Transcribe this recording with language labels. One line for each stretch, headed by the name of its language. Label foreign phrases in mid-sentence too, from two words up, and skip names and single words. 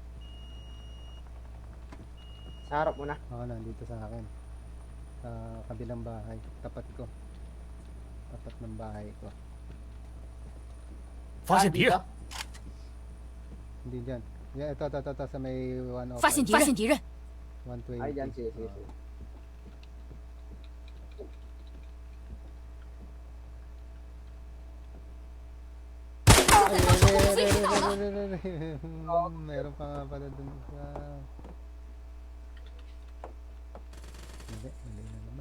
Filipino: Sa harap mo na. Oo, nandito sa akin. Sa kabilang bahay. Tapat ko. Tapat ng bahay ko.
Chinese: 发现敌人，
Filipino: dito. Hindi dyan. Yeah, ito. Sa may 1 open.
Chinese: 发现敌人，
Filipino: 120. Ay, dyan, sige. Meron pa nga pala dun sa... Hindi, mali na naman.